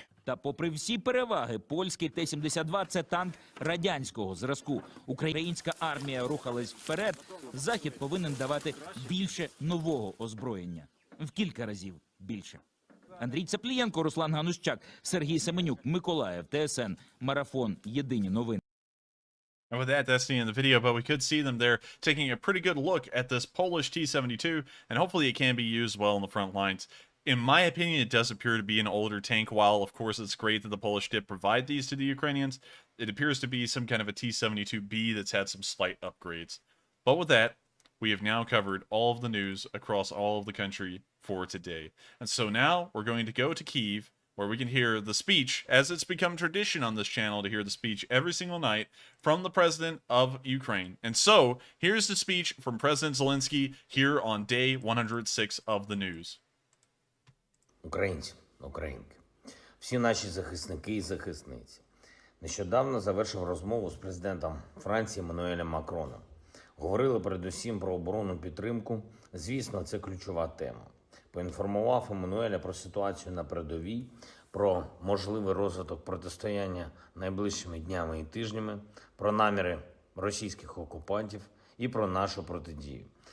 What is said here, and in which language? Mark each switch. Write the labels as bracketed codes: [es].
[uk] Та попри всі переваги, польський Т-72 – це танк радянського зразку. Українська армія рухалась вперед, Захід повинен давати більше нового озброєння. В кілька разів більше. Андрій Цаплієнко, Руслан Ганущак, Сергій Семенюк, Миколаїв, ТСН, Марафон, Єдині новини. [en] And with that, that's the end of the video, but we could see them there taking a pretty good look at this Polish T-72, and hopefully it can be used well in the front lines. In my opinion, it does appear to be an older tank. While, of course, it's great that the Polish did provide these to the Ukrainians, it appears to be some kind of a T-72B that's had some slight upgrades. But with that, we have now covered all of the news across all of the country for today. And so now we're going to go to Kyiv, where we can hear the speech, as it's become tradition on this channel to hear the speech every single night from the president of Ukraine. And so here's the speech from President Zelensky here on day 106 of the news. [uk] Українці, українки, всі наші захисники і захисниці. Нещодавно завершив розмову з президентом Франції Еммануелем Макроном. Говорили передусім про оборонну підтримку. Звісно, це ключова тема. Поінформував Еммануеля про ситуацію на передовій, про можливий розвиток протистояння найближчими днями і тижнями, про наміри російських окупантів і про нашу протидію.